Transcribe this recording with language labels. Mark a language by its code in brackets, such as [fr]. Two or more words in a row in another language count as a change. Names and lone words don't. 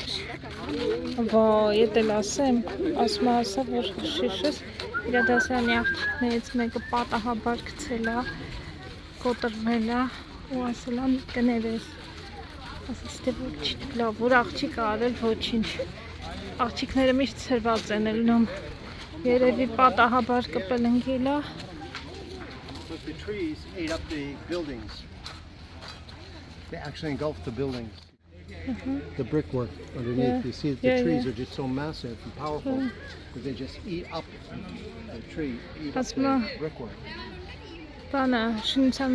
[hy] Վայ, եթե լասեմ, ասում ասա, որ շիշս իր դասարանի աղջիկներից մեկը պատահաբար գցել է, կոտրվել է ու ասել է կներես։ Ասաց թե որ չի լավ, որ աղջիկ արել ոչինչ։ Աղջիկները միշտ ցրված են ելնում։ Երևի պատահաբար կպել ընկել է։ [en] But the trees ate up the buildings. They actually engulfed the buildings. The brickwork underneath. Yeah. You see, the Yeah, trees yeah. are just so massive and powerful that they just eat up the tree, eat up That's the my- brickwork. [hy] Բանը շինության